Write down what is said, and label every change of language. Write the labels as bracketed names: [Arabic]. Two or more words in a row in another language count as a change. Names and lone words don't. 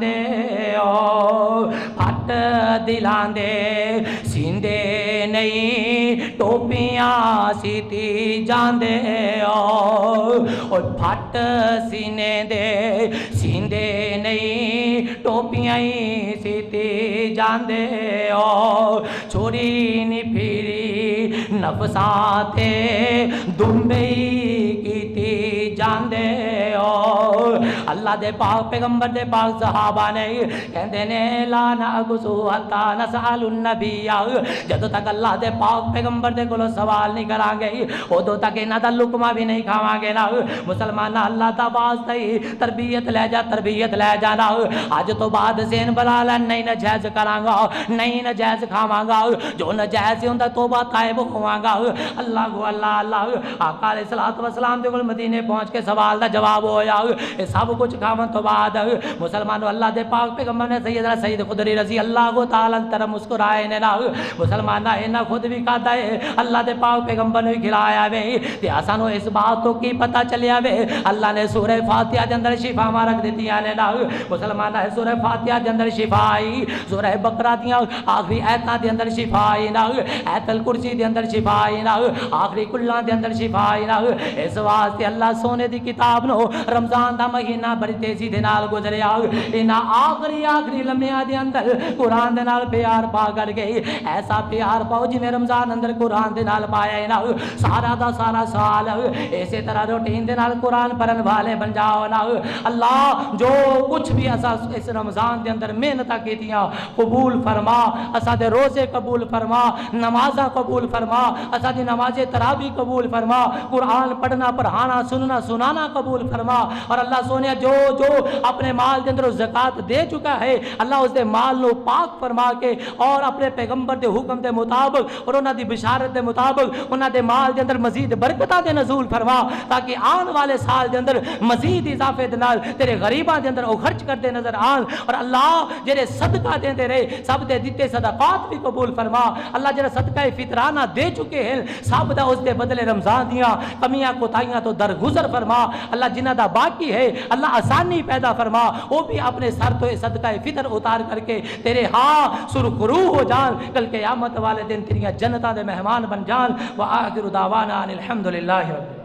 [Punjabi] دے او پھٹ دلاں دے سیندے نہیں ٹوپیاں سیتی جان دے او پھٹ سینے دے سیندے نہیں ٹوپیاں سیتی جان دے او چھوڑی نہیں پھیری نفساں تے دنبئی کیتی جان دے او اللہ دے پاک پیغمبر دے پاک صحابہ نے کہندے نے [Arabic] لا نعگسو حتی نسأل النبی [Punjabi] جدو تک اللہ دے پاک پیغمبر دے کولو سوال نہیں کران گے ادو تک انہاں دا لقمہ بھی نہیں کھاواں گے نا مسلمان اللہ دا واسطہ تربیت لے جانا اج تو بعد ذہن بنا لے نہیں ناجائز کراں گا نہیں ناجائز کھاواں گا جو ناجائز ہوندا توبہ طائب ہوواں گا اللہ کو اللہ آقا [Arabic] علیہ الصلوۃ والسلام [Punjabi] دے کول مدینے پہنچ کے سوال دا جواب ہویا اے سب کچھ کھاون تو بعد مسلمانوں اللہ دے پاک پیغمبر نے سیدنا سید خدری [Arabic] رضی اللہ تعالی عنہ [Punjabi] مسکرائے نے نا مسلمان انہاں خود بھی کھادا ہے اللہ دے پاک پیغمبر نے کھلایا وے تے اسانو اس بات تو کی پتہ چلیا وے اللہ نے سورہ فاتحہ دے اندر شفا مبارک دتیاں نے نا مسلمان سورہ فاتحہ دے اندر شفا آئی سورہ بقرہ دیاں آخری آیتاں دے اندر شفا آئی نا آیت الکرسی دے اندر شفا آئی نا آخری کلاں دے اندر شفا آئی نا اس واسطے اللہ سونے دی کتاب نو رمضان دا مہینہ بڑی تیزی دے نال گزریا انہاں آخری لمحیاں دے اندر قرآن دے نال پیار پا کر گئی ایسا پیار پاؤ جی میں رمضان اندر قرآن دے نال پایا ہے نا سارا دا سارا سال اسی طرح روٹین دے نال قرآن پڑھن والے بن جاؤ نا اللہ جو کچھ بھی اسا اس رمضان دے اندر محنت کیتیاں قبول فرما اسا دے روزے قبول فرما نمازاں قبول فرما اسا دی نماز تراویح قبول فرما قرآن پڑھنا پڑھانا سننا سنانا قبول فرما اور اللہ سونے جو جو اپنے مال دے اندر زکات دے چکا ہے اللہ اس دے مال نو پاک فرما کے اور اپنے پیغمبر دے حکم دے مطابق اور انہاں دی بشارت دے مطابق انہاں دے مال دے اندر مزید برکتاں دے نزول فرما تاکہ آن والے سال دے اندر مزید اضافے دے نال تیرے غریباں دے اندر او خرچ کرتے نظر آن. اور اللہ جڑے صدقہ دیندے رہے سب دے دتے صدقات بھی قبول فرما. اللہ جڑا صدقہ فطرانہ دے چکے ہیں سب دا اس دے بدلے رمضان دیاں کمیاں کوتاہیاں تو درگزر فرما. اللہ جنہاں دا باقی ہے اللہ آسانی پیدا فرما وہ بھی اپنے سر تو صدقہ فطر اتار کر کے تیرے ہاں سرخرو ہو جان کل قیامت والے دن تیریاں جنتاں دے مہمان بن جان. [Arabic] وآخر دعوانا ان الحمدللہ رب